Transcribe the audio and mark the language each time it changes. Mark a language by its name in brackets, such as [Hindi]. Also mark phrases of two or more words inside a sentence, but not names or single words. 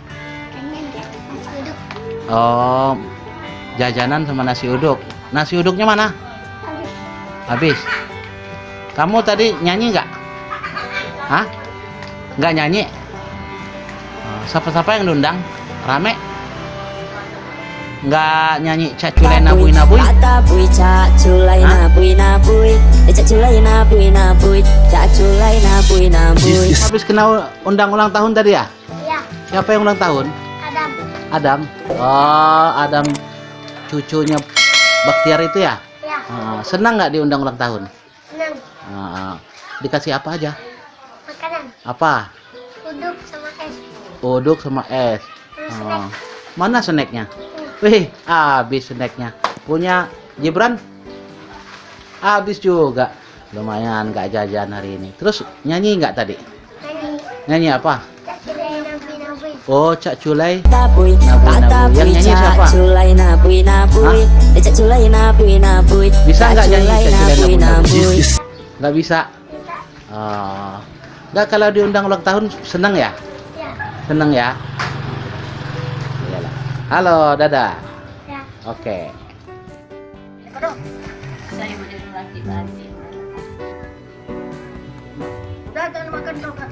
[Indonesian] Oh, jajanan sama nasi uduk. Nasi uduknya mana? Habis. Kamu tadi nyanyi nggak? Hah? Nggak nyanyi? Siapa-siapa yang diundang? Rame? Nggak nyanyi caculai nabui nabui? Nabui caculai nabui nabui, caculai nabui nabui, caculai nabui nabui. Habis kena undang ulang tahun tadi ya? Ya, Siapa yang ulang tahun? Adam. Adam. Oh, Adam cucunya Baktiar itu ya? Ya, Senang nggak diundang ulang tahun? senang. Dikasih apa aja? Makanan, Apa? uduk sama es. Uduk sama es. Snack. Mana snacknya? Wih, habis snacknya. Punya Gibran? Habis juga. Lumayan nggak jajan hari ini. Terus nyanyi nggak tadi? Nyanyi, Nyanyi apa? caculai nabui nabui. Oh, Cak Culai. Nabui, Nabui. Yang nyanyi siapa? caculai nabui nabui, caculai nabui nabui. Bisa nggak nyanyi caculai nabui nabui? Bisa. Nggak bisa. Oh. Nggak, kalau diundang ulang tahun seneng ya? Ya, Seneng ya? Iyalah. Halo, dadah. ya. Oke. Udah jangan makan dulu Kak.